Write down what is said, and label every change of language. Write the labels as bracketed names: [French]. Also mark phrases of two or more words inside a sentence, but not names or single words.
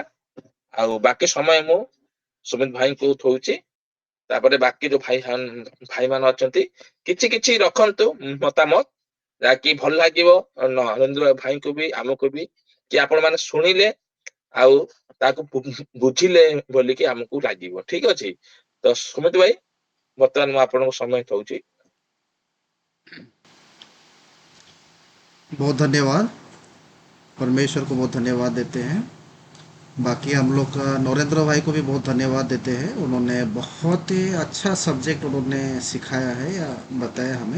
[Odia] ଆଉ ବାକି ସମୟ ମୁଁ ସୁମିତ ଭାଇଙ୍କୁ ଥଉଛି, ତାପରେ ବାକି ଯୋଉ ଭାଇ ମାନେ ଅଛନ୍ତି କିଛି କିଛି ରଖନ୍ତୁ ମତାମତ, ଯାହାକି ଭଲ ଲାଗିବ ନରେନ୍ଦ୍ର ଭାଇଙ୍କୁ ବି ଆମକୁ ବି, କି ଆପଣ ମାନେ ଶୁଣିଲେ ଆଉ ତାକୁ ବୁଝିଲେ ବୋଲିକି ଆମକୁ ଲାଗିବ। ଠିକ ଅଛି, ତ ସୁମିତ ଭାଇ ବର୍ତ୍ତମାନ ମୁଁ ଆପଣଙ୍କୁ ସମୟ ଥଉଛି। [Hindi] बहुत धन्यवाद, परमेश्वर को बहुत धन्यवाद देते हैं। बाकी हम लोग का नरेंद्र भाई को भी बहुत धन्यवाद देते हैं, उन्होंने बहुत ही अच्छा सब्जेक्ट उन्होंने सिखाया है या बताया हमें।